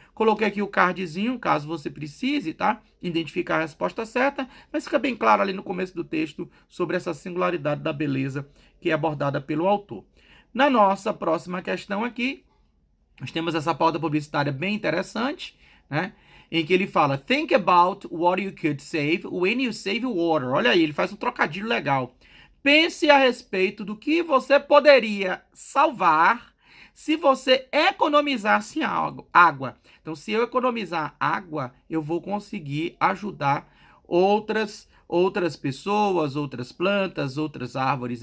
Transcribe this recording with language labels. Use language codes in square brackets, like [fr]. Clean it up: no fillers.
[pt] Coloquei aqui o cardzinho, caso você precise, tá? Identificar a resposta certa, mas fica bem claro ali no começo do texto sobre essa singularidade da beleza que é abordada pelo autor. Na nossa próxima questão aqui, nós temos essa pauta publicitária bem interessante, né? Em que ele fala, [en] think about what you could save when you save water. [pt] Olha aí, ele faz um trocadilho legal. Pense a respeito do que você poderia salvar se você economizasse água. Então, se eu economizar água, eu vou conseguir ajudar outras pessoas, outras plantas, outras árvores.